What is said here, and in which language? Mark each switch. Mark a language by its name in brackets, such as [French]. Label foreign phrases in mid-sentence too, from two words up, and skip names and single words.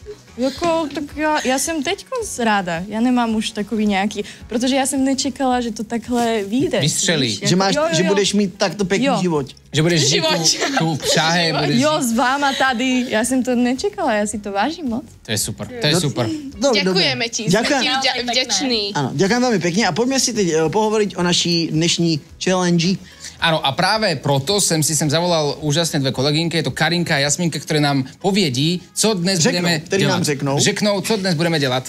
[Czech] Jako, tak já jsem teďkon ráda. Já nemám už takový nějaký, protože já jsem nečekala, že to takhle vyjde. Vystřelí. [Slovak] Že budeš mít takto pekný život. Že budeš žít tu v Prahe. [Czech] Jo, s váma tady. Já jsem to nečekala, já si to vážím moc. To je super, to je super. [Slovak] Ďakujeme ti, sme ti vďační. Áno, ďakujem veľmi pekne a poďme si teď pohovoriť [Czech] o naší dnešní [Slovak] challenge. Áno, a práve proto som si sem zavolal úžasné dve kolegynky, je to Karinka a Jasminka, ktoré nám povedí, co dnes budeme delať. [Czech] Řeknou, co dnes budeme delať.